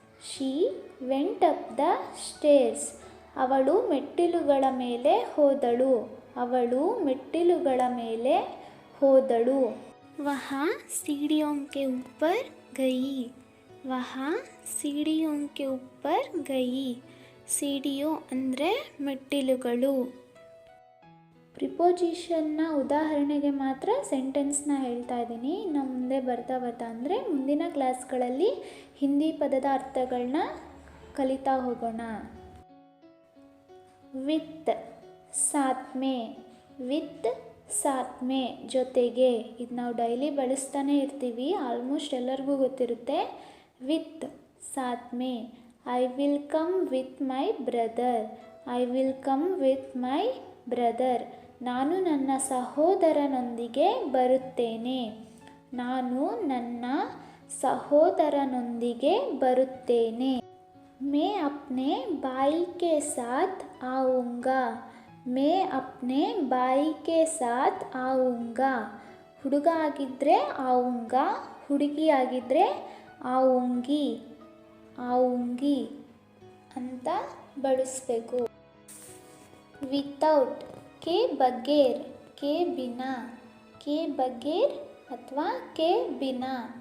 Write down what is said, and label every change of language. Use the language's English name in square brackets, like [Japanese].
[English] She went up the stairs. [Kannada] ಅವಳು ಮೆಟ್ಟಿಲುಗಳ ಮೇಲೆ ಹೋದಳು. ಅವಳು ಮೆಟ್ಟಿಲುಗಳ ಮೇಲೆ ಹೋದಳು. [Hindi] ವಹ सीढ़ियों के ऊपर गई. ವಹ सीढ़ियों के ऊपर गई. [Kannada] सीढ़ियों ಅಂದರೆ ಮೆಟ್ಟಿಲುಗಳು. ಪ್ರಿಪೋಸಿಷನ್ನ ಉದಾಹರಣೆಗೆ ಮಾತ್ರ ಸೆಂಟೆನ್ಸ್ನ ಹೇಳ್ತಾ ಇದ್ದೀನಿ. ಇನ್ನು ಮುಂದೆ ಬರ್ತಾ ಬರ್ತಾ ಅಂದರೆ ಮುಂದಿನ ಕ್ಲಾಸ್ಗಳಲ್ಲಿ ಹಿಂದಿ ಪದದ ಅರ್ಥಗಳನ್ನ ಕಲಿತಾ ಹೋಗೋಣ. ವಿತ್, ಸಾತ್ಮೆ. ವಿತ್, ಸಾತ್ಮೆ ಜೊತೆಗೆ. ಇದು ನಾವು ಡೈಲಿ ಬಳಸ್ತಾನೆ ಇರ್ತೀವಿ, ಆಲ್ಮೋಸ್ಟ್ ಎಲ್ಲರಿಗೂ ಗೊತ್ತಿರುತ್ತೆ. [English] With, ಸಾತ್ಮೆ. I will come with my brother. I will come with my brother. [Kannada] ನಾನು ನನ್ನ ಸಹೋದರನೊಂದಿಗೆ ಬರುತ್ತೇನೆ. ನಾನು ನನ್ನ ಸಹೋದರನೊಂದಿಗೆ ಬರುತ್ತೇನೆ. [Hindi] मैं अपने भाई के साथ आऊँगा. मैं अपने भाई के साथ आऊँगा. [Kannada] ಹುಡುಗ ಆಗಿದ್ದರೆ ಆऊँगा, ಹುಡುಗಿ ಆಗಿದ್ದರೆ ಆऊँगी, ಆऊँगी ಅಂತ ಬಳಸಬೇಕು. [Hindi] Without K ಬಗೇರ್, K Bina, K ಬಗೇರ್ ಅಥವಾ ಕೆ ಬಿನಾ.